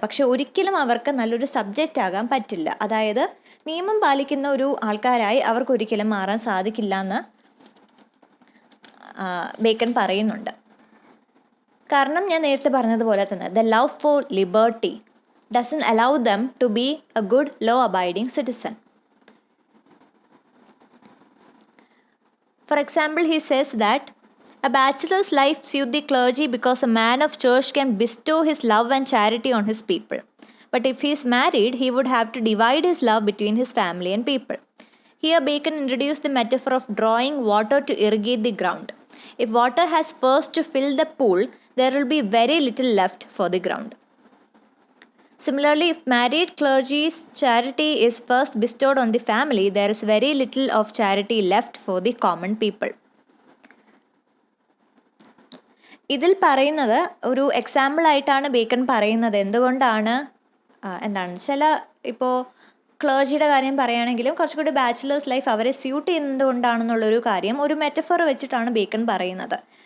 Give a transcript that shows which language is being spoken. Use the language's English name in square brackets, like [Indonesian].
[Malayalam] പക്ഷെ ഒരിക്കലും അവർക്ക് നല്ലൊരു സബ്ജക്റ്റ് ആകാൻ പറ്റില്ല. അതായത് നിയമം പാലിക്കുന്ന ഒരു ആൾക്കാരായി അവർക്കൊരിക്കലും മാറാൻ സാധിക്കില്ല എന്ന് ബേക്കൺ പറയുന്നുണ്ട്. കാരണം ഞാൻ നേരത്തെ പറഞ്ഞതുപോലെ തന്നെ [English] The love for liberty doesn't allow them to be a good law abiding citizen. For example, he says that a bachelor's life suits the clergy because a man of church can bestow his love and charity on his people. But if he is married, he would have to divide his love between his family and people. Here Bacon introduced the metaphor of drawing water to irrigate the ground. If water has first to fill the pool, there will be very little left for the ground. Similarly, if married clergy's charity is first bestowed on the family, there is very little of charity left for the common people. [Malayalam] ഇതിൽ പറയുന്നത് ഒരു എക്സാമ്പിളായിട്ടാണ് bacon പറയുന്നത്. എന്തുകൊണ്ടാണ് ചില ഇപ്പോൾ ക്ലേർജിയുടെ കാര്യം പറയുകയാണെങ്കിലും കുറച്ചുകൂടി bachelors life അവരെ സ്യൂട്ട് ചെയ്യുന്നത് കൊണ്ടാണെന്നുള്ളൊരു കാര്യം ഒരു മെറ്റഫർ വെച്ചിട്ടാണ് ബേക്കൺ പറയുന്നത്.